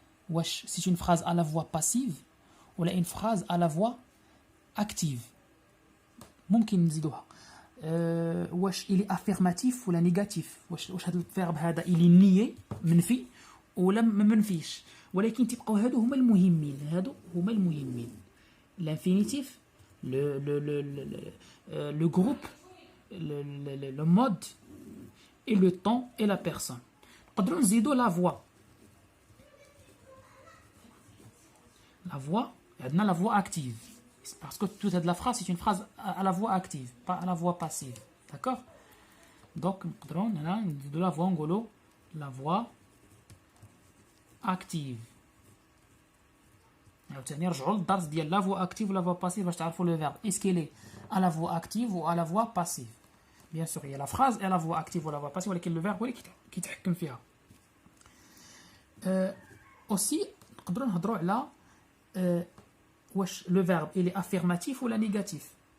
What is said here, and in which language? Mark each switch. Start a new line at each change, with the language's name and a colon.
Arabic: واش
French: c'est une phrase à la voix passive
Arabic: ولا
French: une phrase à la voix active.
Arabic: ممكن نزيدوها واش
French: il est affirmatif
Arabic: ولا
French: négatif.
Arabic: واش هذا الفيرب هذا
French: il est nié
Arabic: منفي ولا ما منفيش. ولكن تبقاو هادو هما المهمين.
French: l'infinitif, le groupe, le mode et le temps et la personne.
Arabic: نقدروا نزيدوا
French: la voix. La voix,
Arabic: عندنا
French: la voix active. Parce que toute la phrase c'est une phrase à la voix active, pas à la voix passive. D'accord? Donc
Arabic: نقدروا نزيدوا
French: la voix
Arabic: نقولوا
French: la voix active.
Arabic: عاوتاني نرجعوا للدرس ديال
French: لا فوا اكتيف ولا فوا باسيف
Arabic: باش تعرفوا
French: لو فيرب اسكيلي à la voix active ou à la voix passive. Bien sûr, il y a la phrase et la voix active ou la voix passive
Arabic: ولكن
French: le verbe
Arabic: هو اللي كيتحكم فيها.
French: aussi
Arabic: نقدروا نهضروا على واش
French: le verbe il est affirmatif ou négatif.